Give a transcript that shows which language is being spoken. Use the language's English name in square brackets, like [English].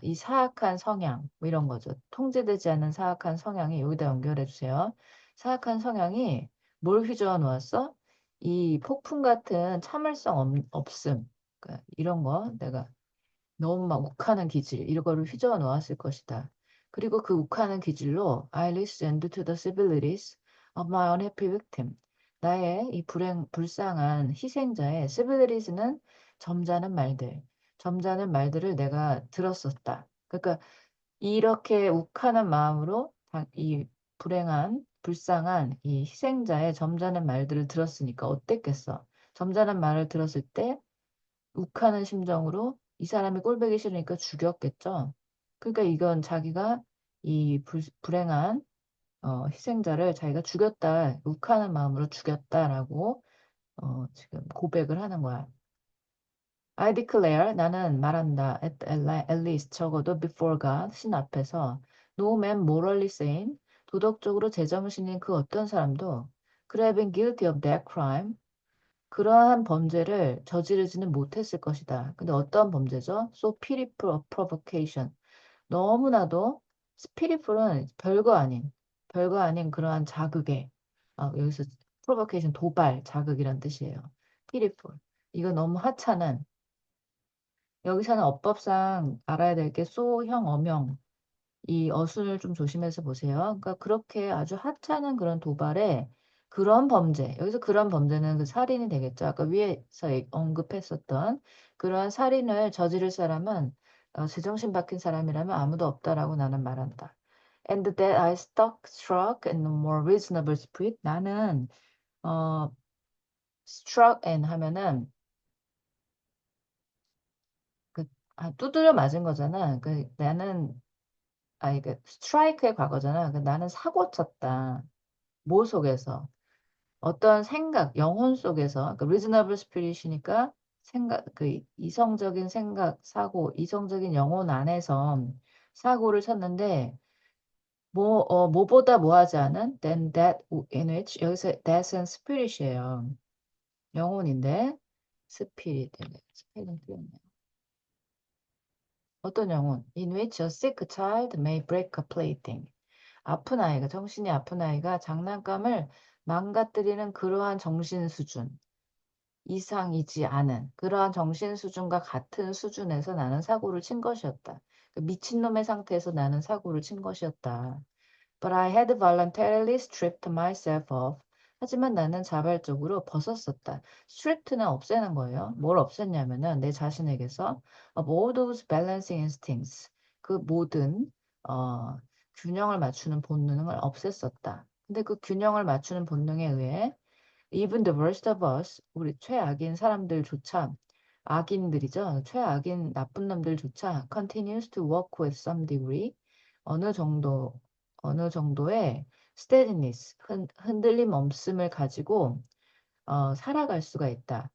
[Korean] 이 사악한 성향, 뭐 이런 거죠. 통제되지 않는 사악한 성향이 여기다 연결해 주세요. 사악한 성향이 뭘 휘저어 놓았어? 이 폭풍 같은 참을성 없음. 그러니까 이런 거 내가 너무 막 욱하는 기질, 이거를 휘저어 놓았을 것이다. 그리고 그 욱하는 기질로 [English] I listened to the civilities of my unhappy victim. [Korean] 나의 이 불쌍한 희생자의 civilities는 점잖은 말들, 점잖은 말들을 내가 들었었다. 그러니까 이렇게 욱하는 마음으로 이 불쌍한 이 희생자의 점잖은 말들을 들었으니까 어땠겠어? 점잖은 말을 들었을 때 욱하는 심정으로 이 사람이 꼴보기 싫으니까 죽였겠죠. 그러니까 이건 자기가 이 불행한 희생자를 자기가 죽였다, 욱하는 마음으로 죽였다라고 지금 고백을 하는 거야. [English] I declare, [Korean] 나는 말한다. [English] At least [Korean] 적어도 [English] before God, [Korean] 신 앞에서 [English] no man morally sane, [Korean] 도덕적으로 제정신인 그 어떤 사람도 [English] could have been guilty of that crime, [Korean] 그러한 범죄를 저지르지는 못했을 것이다. 근데 어떤 범죄죠? [English] So pitiful of provocation. [Korean] 너무나도 pitiful은 별거 아닌 그러한 자극에, 여기서 provocation 도발, 자극이란 뜻이에요. [English] pitiful. [Korean] 이거 너무 하찮은, 여기서는 어법상 알아야 될 게 소형 어명, 이 어순을 좀 조심해서 보세요. 그러니까 그렇게 아주 하찮은 그런 도발에 그런 범죄, 여기서 그런 범죄는 그 살인이 되겠죠. 아까 위에서 언급했었던 그러한 살인을 저지를 사람은 제정신 박힌 사람이라면 아무도 없다라고 나는 말한다. [English] And that I struck in a more reasonable spirit. [Korean] 나는 어, struck and 하면은 그 두드려 맞은 거잖아. 그 나는 이게 스트라이크의 과거잖아. 나는 사고 쳤다. 뭐 속에서? 어떤 생각, 영혼 속에서, 그 reasonable spirit이니까 생각, 그 이성적인 생각, 사고, 이성적인 영혼 안에서 사고를 쳤는데, 뭐보다 뭐하지 않은 than that in which, 여기서 that은 spirit이에요. 영혼인데, spirit, 스펠링 틀렸네요. 어떤 영혼? [English] In which a sick child may break a plaything. [Korean] 아픈 아이가, 정신이 아픈 아이가 장난감을 망가뜨리는 그러한 정신 수준 이상이지 않은 그러한 정신 수준과 같은 수준에서 나는 사고를 친 것이었다. 그 미친놈의 상태에서 나는 사고를 친 것이었다. [English] But I had voluntarily stripped myself off. [Korean] 하지만 나는 자발적으로 벗었었다. stripped는 없애는 거예요. 뭘 없앴냐면은 내 자신에게서 [English] of all those balancing instincts. [Korean] 그 모든 어, 균형을 맞추는 본능을 없앴었다. 근데 그 균형을 맞추는 본능에 의해 [English] even the worst of us, [Korean] 우리 최악인 사람들조차 악인들이죠. 최악인 나쁜 놈들조차 [English] continues to work with some degree. [Korean] 어느 정도 어느 정도의 steadiness, 흔들림 없음을 가지고 살아갈 수가 있다.